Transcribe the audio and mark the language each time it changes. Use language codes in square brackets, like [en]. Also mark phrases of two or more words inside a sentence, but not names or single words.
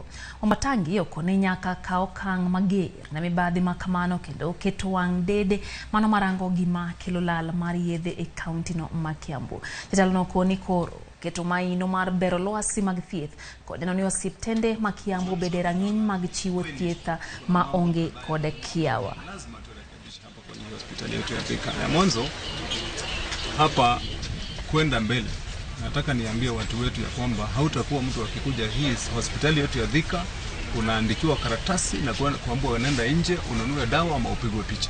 [luo] Wamatangi okone nyaka kaw okang' mager na mibadhi makamano kendo keto wang' dede mano marango gima kelo lal mar yedhe e county no ma Kiambu. Jatelo no koni koro keto maino mar bero lwasi mag thieth kod neno ni osiptende ma Kiambu bede rang'iny mag chiwo thieth ma onge kod kiawa. [sw] Lazima turekebishe hapa kwenye hospitali yetu ya Thika. Ya mwanzo hapa kwenda mbele, nataka niambie watu wetu ya kwamba hautakuwa mtu akikuja hii hospitali yetu ya Thika unaandikiwa karatasi na kuambiwa unaenda nje ununue dawa ama upigwe picha.